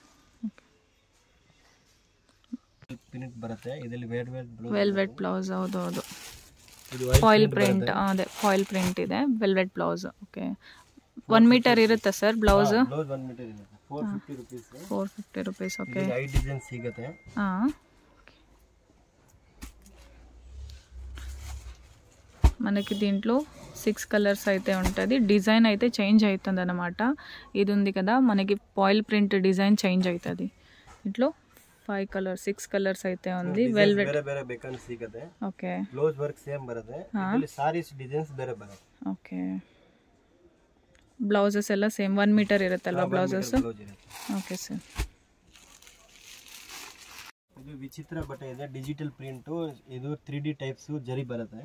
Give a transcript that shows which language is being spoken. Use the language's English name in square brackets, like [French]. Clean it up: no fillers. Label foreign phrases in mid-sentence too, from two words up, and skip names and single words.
[Kannada] ಪ್ರಿಂಟ್ ಬರುತ್ತೆ. ಇದರಲ್ಲಿ [English] velvet blouse. [Kannada] ಹೌದು, [English] foil print. [Kannada] ಅದೇ [English] foil print [Kannada] ಇದೆ. [English] velvet blouse. [Kannada] ಓಕೆ, 1 ಮೀಟರ್ ಇರುತ್ತೆ ಸರ್ ಬ್ಲೌಸ್? ಬ್ಲೌಸ್ 1 ಮೀಟರ್ ಇರುತ್ತೆ. 450 ರೂಪೀಸ್. 450 ರೂಪೀಸ್. ಓಕೆ, 5 ಡಿಸೈನ್ ಸಿಗುತ್ತೆ. [Telugu] మనకి దీంట్లో 6 కలర్స్ అయితే ఉంటుంది. డిజైన్ అయితే చేంజ్ అవుతుంది అన్నమాట. ఇది ఉంది కదా మనకి [English] foil print design change [Telugu] అవుతుంది. ఇంట్లో 5 కలర్స్ 6 కలర్స్ అయితే ఉంది. వెల్వెట్ [Kannada] ಬೇರೆ ಬೇರೆ ಬೇಕಂದ್ರೆ ಸಿಗುತ್ತೆ. ಓಕೆ, [English] blouse work same [Kannada] ಬರುತ್ತೆ. ಇದರಲ್ಲಿ [English] sarees designs [Kannada] ಬೇರೆ ಬರುತ್ತೆ. ಓಕೆ, ಬ್ಲೌಸಸ್ ಎಲ್ಲ ಸೇಮ್ 1 ಮೀಟರ್ ಇರುತ್ತಲ್ವಾ ಬ್ಲೌಸಸ್? [English] okay sir. [Kannada] ಇದು ವಿಚಿತ್ರ ಬಟ್ಟೆ ಇದೆ, [English] digital print, [Kannada] ಇದು 3D ಟೈಪ್ಸ್ ಜರಿ ಬರುತ್ತೆ.